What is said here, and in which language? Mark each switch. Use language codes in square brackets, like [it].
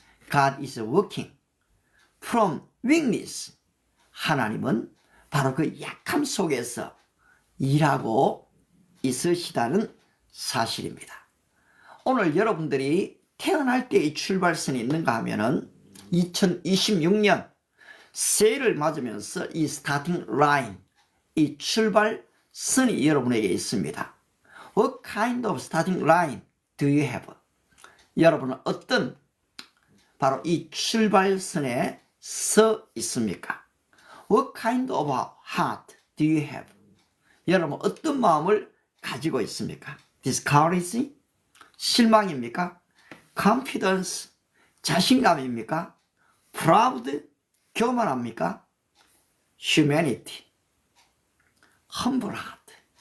[en] God is working from weakness. [ko] 하나님은 바로 그 약함 속에서 일하고 있으시다는 사실입니다. 오늘 여러분들이 태어날 때의 출발선이 있는가 하면은 2026년 새해를 맞으면서 이 스타팅 라인, 이 출발선이 여러분에게 있습니다. [en] What kind of starting line do you have? [ko] 여러분은 어떤 바로 이 출발선에 서 있습니까? [en] What kind of heart do you have? [ko] 여러분 어떤 마음을 가지고 있습니까? [en] Discourage? [ko] 실망입니까? [en] Confidence? [ko] 자신감입니까? [en] Proud? [ko] 교만합니까? [en] Humanity? Humble heart?